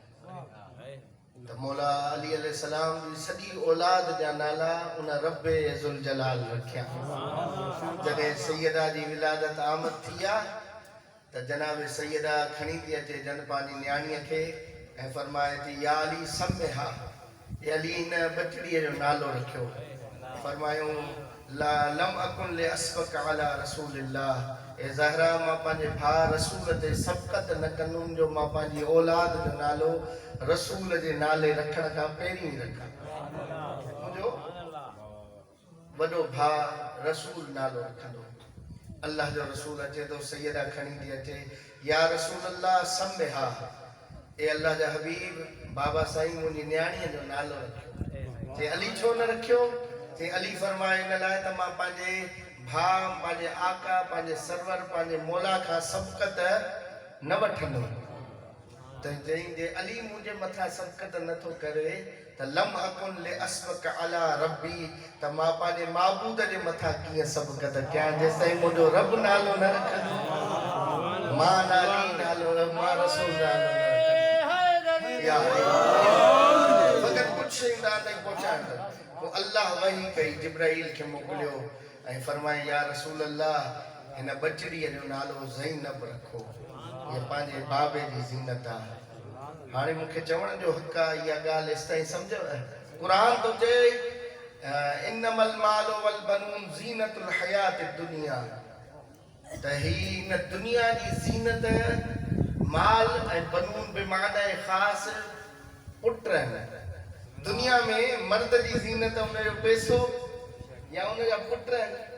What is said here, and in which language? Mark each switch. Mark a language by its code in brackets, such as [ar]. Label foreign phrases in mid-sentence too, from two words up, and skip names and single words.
[sd] त मौला अली अलैहिस्सलाम जी सॼी औलाद जा नाला उन रब्बे ज़ुल जलाल रखिया। जॾहिं सैयदा जी विलादत आमद थी आहे त जनाब सैयदा खणी थी अचे जन पंहिंजी न्याणीअ खे ऐं फरमाए थी [ar] يا علي سمها, [sd] अली इन बचड़ीअ जो नालो रखियो। [ar] फरमायूं لا لم أكن لأسبق على رسول الله, [sd] ए ज़हरा मां पंहिंजे भाउ रसूल ते सबक़त न कंदुमि जो मां पंहिंजी औलाद जो नालो रसूल जे नाले रखण खां पहिरीं रखां। मुंहिंजो वॾो भाउ रसूल नालो रखंदो। अल्लाह जो रसूल अचे तो, सैयदा खणी थी अचे, [ar] يا رسول الله سمها, [sd] ए अल्लाह जा हबीब बाबा साईं मुंहिंजी न्याणीअ जो नालो रखियो। जे अली छो न रखियो? जे अली फरमाए इन लाइ त मां पंहिंजे भाउ, पंहिंजे आका, पंहिंजे सरवर, पंहिंजे मौला खां सबक़त न वठंदुमि। त जंहिं जे अली मुंहिंजे मथां सबक़त नथो करे त [ar] لم أكن لأسبق على ربي, [sd] त मां पंहिंजे माबूद जे मथां कीअं सबक़त कयां जेसिताईं मुंहिंजो रब नालो न रखंदो, मां नाली नालो, मां रसूल नालो न रखंदो। या फ़क़ति कुझु शयूं तव्हां ताईं पहुचाइण था। पोइ अल्लाह वही कई, जिब्राइल खे मोकिलियो ऐं फरमाए [ar] يا رسول الله [sd] हिन बचड़ीअ जो नालो ज़ैनब रखो, ये पंहिंजे बाबे जी ज़ीनत आहे। हाणे मूंखे चवण जो हक़ आहे, इहा ॻाल्हि एसिताईं सम्झव। क़ुरान थो चए [ar] إنما المال والبنون زينة الحياة الدنيا, [sd] त ही इन दुनिया जी ज़ीनत माल ऐं बनून बि माना ख़ासि पुट आहिनि। दुनिया में मर्द जी ज़ीनत उनजो पैसो या उनजा पुट आहिनि।